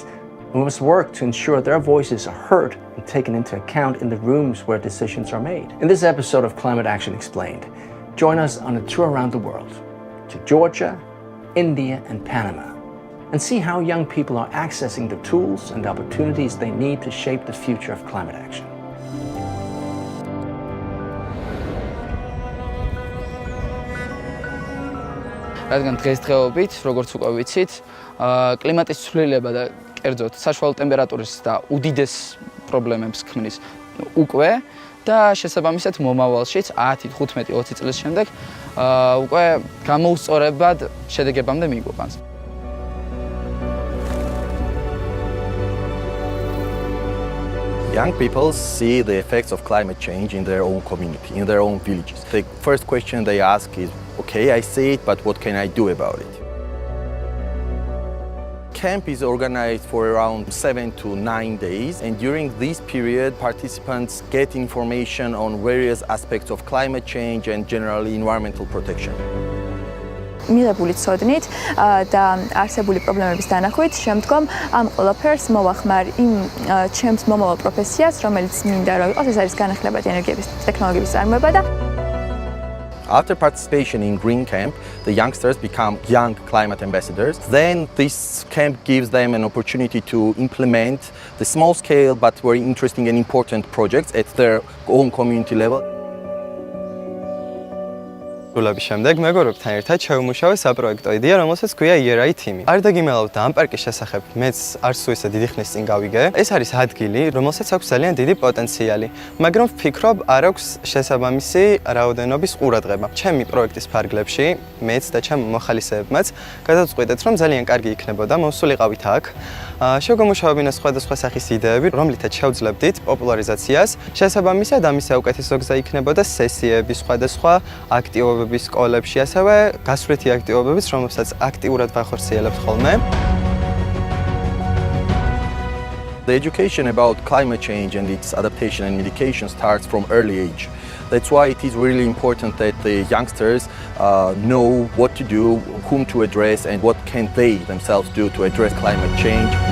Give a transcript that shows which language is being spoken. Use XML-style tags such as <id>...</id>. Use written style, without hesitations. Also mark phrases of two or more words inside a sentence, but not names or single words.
<en>We must work to ensure their voices are heard and taken into account in the rooms where decisions are made. In this episode of Climate Action Explained, join us on a tour around the world to Georgia, India, and Panama, and see how young people are accessing the tools and opportunities they need to shape the future of climate action.</en> <ka>რადგან დღესდღეობით, როგორც უკვე ვიცით, კლიმატის ცვლილება და კერძოდ საშუალო ტემპერატურის და უდიდეს პრობლემებს ქმნის უკვე და შესაბამისად მომავალშიც 10, 15, 20 წლის შემდეგ უკვე გამოუსწორებად შედეგებამდე მიგვიყვანს.</ka> <en>Young people see the effects of climate change in their own community, in their own villages. The first question they ask is, okay, I see it, but what can I do about it? Camp is organized for around 7 to 9 days, and during this period, participants get information on various aspects of climate change and generally environmental protection.</en> <ka>მიღებული ცოდნით და არსებული პრობლემების დანახვით შემდგომ ამ ყველაფერს მოვახმარ იმ ჩემს მომავალ პროფესიას, რომელიც მინდა რომ იყოს, ეს არის განახლებადი ენერგიების ტექნოლოგიების წარმოება და</ka> <en>After participation in Green Camp, the youngsters become young climate ambassadors. Then this camp gives them an opportunity to implement the small scale but very interesting and important projects at their own community level.</en> <ka>სრულების შემდეგ მეგობრებთან ერთად შევმუშავე საპროექტო იდეა, რომელსაც ქვია ERI Team. არ დაგიმალავთ ამ პარკის შესახებ, მეც არც თუ ისე დიდი ხნის წინ გავიგე. ეს არის ადგილი, რომელსაც აქვს ძალიან დიდი პოტენციალი, მაგრამ ვფიქრობ, არ აქვს შესაბამისი რაოდენობის ყურადღება. ჩემი პროექტის ფარგლებში მეც და ჩემ მოხალისეებმაც გადავწყვიტეთ, რომ ძალიან კარგი იქნებოდა მოსულიყავით აქ. შევგამუშავებინა სხვადასხვა სახის იდეები, რომლითაც შევძლებდით პოპულარიზაციას. შესაბამისად, ამის საუკეთესო გზა იქნებოდა სესიები, სხვადასხვა აქტივობების სკოლებში, ასევე გასვლითი აქტივობებიც, რომელსაც აქტიურად ვახორციელებთ ხოლმე.</ka> <en>The education about climate change and its adaptation and mitigation starts from early age. That's why it is really important that the youngsters know what to do, whom to address, and what can they themselves do to address climate change.</en>